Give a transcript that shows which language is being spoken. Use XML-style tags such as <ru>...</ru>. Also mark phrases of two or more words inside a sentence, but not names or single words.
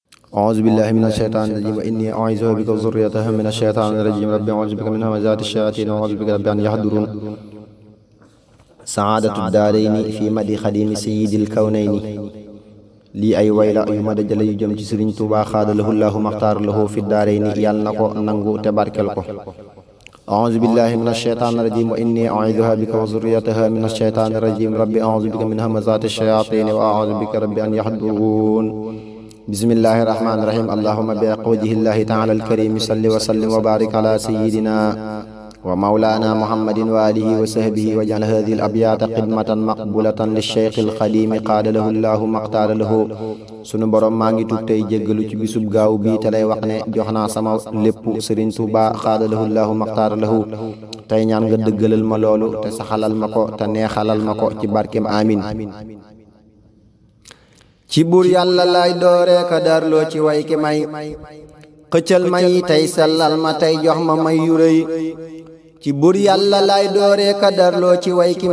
<ar>أعوذ بالله من الشيطان الرجيم وإني أعيذها بك وذريتها من الشيطان الرجيم رب أعوذ بك من همزات الشياطين وأعوذ بك رب أن يحضرون سعادة الدارين في مدي خديم سيد الكونين</ar> <wo>lii ay way la yu ma dajale yu jëm ci Sëriñ Tuubaa</wo> <ar>خاد له الله مختار له في الدارين</ar> <wo>yàlla na ko nangu te barkel ko</wo> <ar>أعوذ بالله من الشيطان الرجيم وإني أعيذها بك وذريتها من الشيطان الرجيم رب أعوذ بك من همزات الشياطين وأعوذ بك رب أن يحضرون بسم الله الرحمن الرحيم اللهم بوجه الله تعالى الكريم صل وسلم وبارك على سيدنا ومولانا محمد وآله وصحبه واجعل هذه الأبيات خدمة مقبولة للشيخ الخديم قال له الله مختار له</ar> <wo>sunu borom maa ngi tuub tey jéggalu ci bisub gaaw bii te lay wax ne jox naa sama lépp Sëriñ Tuubaa</wo> <ar>خاد له الله مختار له</ar> <wo>tey ñaan nga dëggalal ma loolu te saxalal ma ko te neexalal ma ko ci barkem amin ci buur yàlla lay dooree ka darloo ci way ki may xëccal may tey sellal ma tey jox ma may yu rëy ci buur yàlla lay dooree ka darloo ci way ki</wo>